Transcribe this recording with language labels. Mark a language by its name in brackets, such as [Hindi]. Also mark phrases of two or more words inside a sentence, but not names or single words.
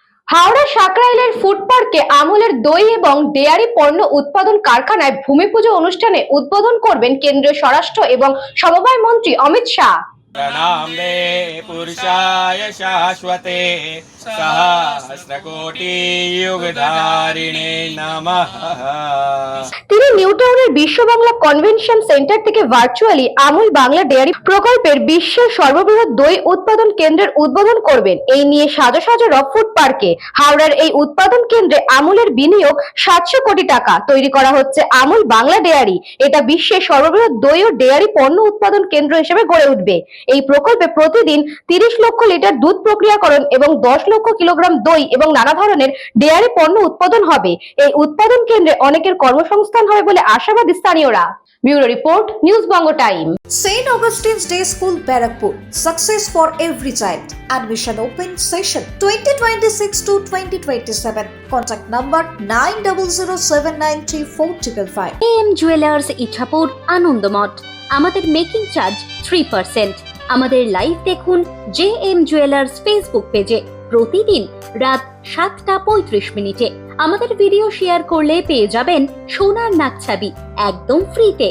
[Bangla] হাওড়া সাকরাইলের ফুড পার্কে আমুলের দই এবং ডেয়ারি পণ্য উৎপাদন কারখানায় ভূমি পুজো অনুষ্ঠানে উদ্বোধন করবেন কেন্দ্রীয় স্বরাষ্ট্র এবং সমবায় মন্ত্রী অমিত শাহ। [Sanskrit] प्रणामे पुरुषाय शाश्वते सहस्रकोटि युगधारिणे नमः। [Bangla] তিনি নিউ টাউনের বিশ্ব বাংলা কনভেনশন সেন্টার থেকে ভার্চুয়ালি আমুল বাংলা ডেয়ারি প্রকল্পের বিশ্বের সর্ববৃহৎ দই উৎপাদন কেন্দ্রের উদ্বোধন করবেন। এই নিয়ে সাজো সাজো ফুড পার্কে হাওড়ার এই উৎপাদন কেন্দ্রে আমুলের বিনিয়োগ 700 কোটি টাকা। তৈরি করা হচ্ছে আমুল বাংলা ডেয়ারি। এটা বিশ্বের সর্ববৃহৎ দই ও ডেয়ারি পণ্য উৎপাদন কেন্দ্র হিসেবে গড়ে উঠবে। এই প্রকল্পে প্রতিদিন 30 লক্ষ লিটার দুধ প্রক্রিয়াকরণ এবং 10 লক্ষ কিলোগ্রাম দই এবং নানা ধরনের ডেয়ারি পণ্য উৎপাদন হবে। এই উৎপাদন কেন্দ্রে অনেকের কর্মসংস্থান হবে বলে আশাবাদী স্থানীয়রা। ব্যুরো রিপোর্ট, নিউজ বঙ্গ টাইম। [English] St. Augustine's Day School, Barrackpur. Success for every child. Admission open session 2026 to 2027. Contact number 9007934555. [Bangla] AM জুয়েলার্স ইছাপুর আনন্দমঠ। আমাদের [English] making charge [Bangla] 3%। আমাদের লাইভ দেখুন JM জুয়েলার্স ফেসবুক পেজে প্রতিদিন রাত 7:35 আমাদের [English] video share [Bangla] করলে পেয়ে যাবেন সোনার নাকছাবি একদম ফ্রিতে।